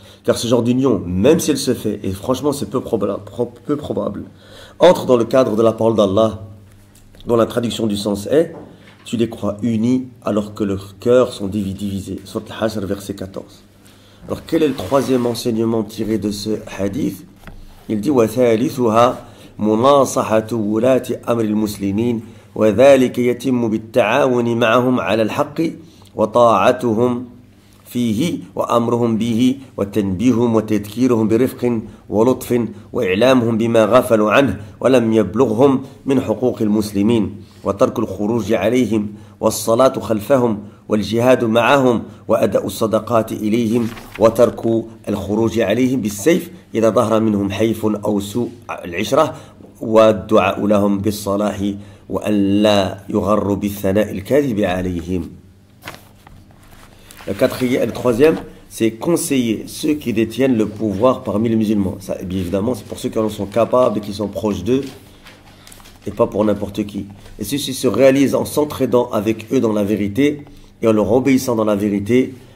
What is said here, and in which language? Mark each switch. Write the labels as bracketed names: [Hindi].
[French] Car ce genre d'union, même si elle se fait, et franchement c'est peu probable, entre dans le cadre de la parole d'Allah, dont la traduction du sens est, tu les crois unis alors que leurs cœurs sont divisés. Sourate Al-Hashr, verset 14. Alors quel est le troisième enseignement tiré de ce hadith? Il dit [Arabic] وَثَالِثُهَا مُنَاصَحَةُ وُلَاةِ أَمْرِ الْمُسْلِمِينَ وَذَلِكَ يَتِمُّ بِالتَّعَاوُنِ مَعَهُمْ عَلَى الْحَقِّ وَطَاعَتُهُمْ فيه وأمرهم به وتنبيههم وتذكيرهم برفق ولطف وإعلامهم بما غفلوا عنه ولم يبلغهم من حقوق المسلمين وترك الخروج عليهم والصلاة خلفهم والجهاد معهم وأداء الصدقات إليهم وترك الخروج عليهم بالسيف إذا ظهر منهم حيف أو سوء العشرة والدعاء لهم بالصلاح وأن لا يغروا بالثناء الكاذب عليهم. [French] Le troisième, c'est conseiller ceux qui détiennent le pouvoir parmi les musulmans. Ça, bien évidemment, c'est pour ceux qui en sont capables et qui sont proches d'eux, et pas pour n'importe qui. Et ceci se réalise en s'entraidant avec eux dans la vérité, et en leur obéissant dans la vérité,